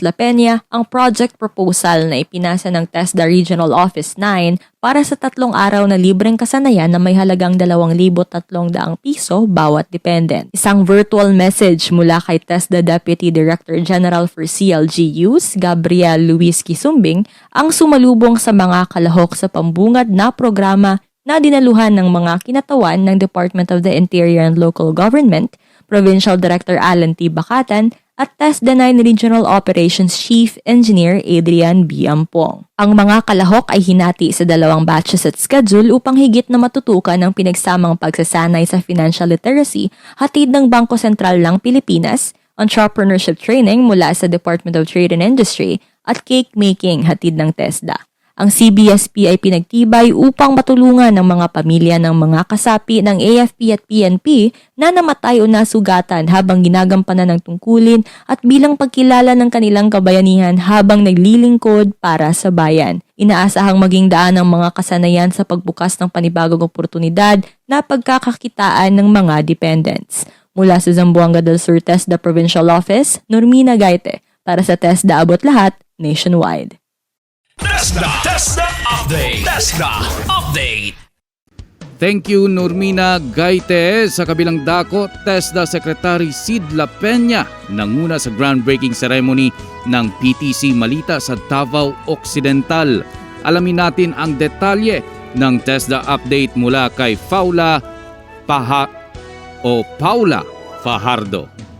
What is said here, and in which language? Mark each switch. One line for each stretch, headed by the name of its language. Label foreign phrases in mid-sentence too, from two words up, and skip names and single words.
Filipino: La Peña ang
English: project proposal
Filipino: na ipinasa ng TESDA Regional Office 9 para sa 3 araw na libreng kasanayan na may halagang 2,300 piso bawat dependent. Isang
English: virtual message
Filipino: mula kay TESDA Deputy Director General for CLGUS, Gabriel Quisumbing, ang sumalubong sa mga kalahok sa pambungad na programa na dinaluhan ng mga kinatawan ng Department of the Interior and Local Government, Provincial Director Alan T. Bacatan, at TESDA 9 Regional Operations Chief Engineer Adrian B. Ampong. Ang mga kalahok ay hinati sa 2 batches at schedule upang higit na matutukan ang pinagsamang pagsasanay sa
English: financial literacy,
Filipino: hatid ng Bangko Sentral ng Pilipinas,
English: entrepreneurship training
Filipino: mula sa Department of Trade and Industry, at
English: cake making
Filipino: hatid ng TESDA. Ang CBSP ay pinagtibay upang matulungan ng mga pamilya ng mga kasapi ng AFP at PNP na namatay o nasugatan habang ginagampanan ng tungkulin at bilang pagkilala ng kanilang kabayanihan habang naglilingkod para sa bayan. Inaasahang maging daan ng mga kasanayan sa pagbukas ng panibagong oportunidad na pagkakakitaan ng mga dependents. Mula sa Zamboanga del Sur TESDA Provincial Office, Normina Gaite para sa TESDA Abot Lahat Nationwide. TESDA Update. TESDA Update.
English: Thank you, Normina Gaite.
Filipino: Sa kabilang dako, TESDA Secretary Sid La Peña nanguna sa
English: groundbreaking ceremony
Filipino: ng PTC Malita sa Davao Occidental. Alamin natin ang detalye ng TESDA update mula kay Paula Fajardo.